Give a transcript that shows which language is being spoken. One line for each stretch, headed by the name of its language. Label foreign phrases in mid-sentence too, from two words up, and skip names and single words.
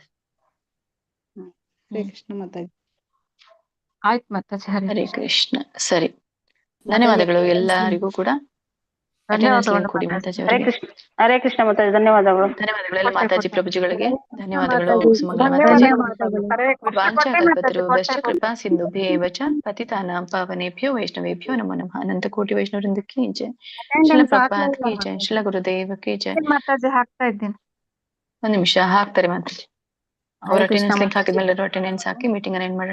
Kannada: ಹರೇ ಕೃಷ್ಣ ಮಾತಾಜಿ. ಆಯ್ತು ಮಾತಾಜಿ. ಹರೇ ಕೃಷ್ಣ. ಸರಿ, ಧನ್ಯವಾದಗಳು ಎಲ್ಲರಿಗೂ ಕೂಡ.
English: attendance link
Kannada: ಕೊಡಿ ಮಾತಾಜಿ ಹರೇ ಅವರಿಗೆ. ಕೃಷ್ಣ. ಹರೇ ಕೃಷ್ಣ ಮಾತಾಜಿ. ಧನ್ಯವಾದಗಳು. ಧನ್ಯವಾದಗಳೆಲ್ಲ ಮಾತಾಜಿ ಪ್ರಭುಜಿಗಳಿಗೆ. ಧನ್ಯವಾದಗಳು ಸುಮಂಗಲ ಮಾತಾಜಿ.
Sanskrit: ವಾಂಛಾಕಲ್ಪತರುಭ್ಯಶ್ಚ ಕೃಪಾ ಸಿಂಧುಭ್ಯೇವ ಚ ಪತಿತಾನಾಂ ಪಾವನೇಭ್ಯೋ ವೈಷ್ಣವೇಭ್ಯೋ ನಮೋ ನಮಃ.
Kannada: ಅನಂತ ಕೋಟಿ ವೈಷ್ಣವರಿಂದ ಕಿ ಜಯ. ಶ್ರೀಲ ಪ್ರಭುಪಾದ ಕಿ ಜಯ. ಶ್ರೀಲ ಗುರುದೇವ ಕಿ ಜಯ. ಮಾತಾಜಿ ಹಾಕ್ತಾ ಇದ್ದೀನಿ. ಒಂದ್ ನಿಮಿಷ ಹಾಕ್ತಾರೆ ಮಾತಾಜಿ. ಅವ್ರ
English: attendance link
Kannada: ಹಾಕಿದ್ಮೇಲೆ ಅಟೆಂಡೆನ್ಸ್ ಹಾಕಿ
English: meeting arrange
Kannada: ಮಾಡೋಣ.